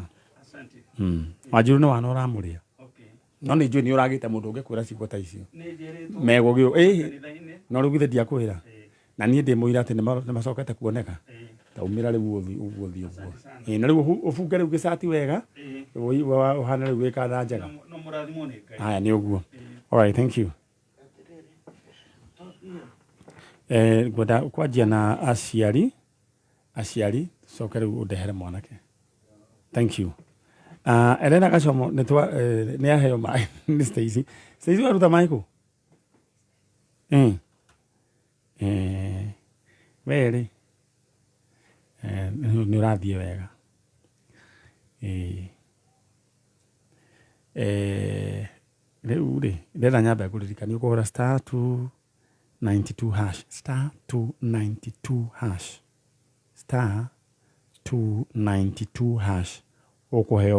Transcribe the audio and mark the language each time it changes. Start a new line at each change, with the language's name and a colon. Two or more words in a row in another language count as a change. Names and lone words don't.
Kikuyu: Wanjirũ nĩ wana ũramũrĩa no nĩ njũĩ nĩ ũragĩte mũndũ ũngĩkwĩra ciugo ta icio megũgĩo no rĩu githĩ ndiakwĩra na niĩ ndĩmũira atĩ nĩ macokete kuoneka taumĩra rĩu ũguo thiĩ ũguo na rĩu ũbunge rĩu gĩcati wega ũhana rĩu wĩkatha njega. Haya nĩ ũguo.
English: All right, thank you.
Kikuyu: Ngwenda kwanjia na aciari coke rĩu ũndehere mwanake.
English: Thank you.
Kikuyu: Elena Gacomo nĩ aheo maĩ nĩ Stacy. Stacy waruta maĩ kũ? Wee nĩ ũrathiĩ wega. Rĩu rĩ ndĩrenda nyambe kũririkania ũkũhũra *292# *292# ũkũheo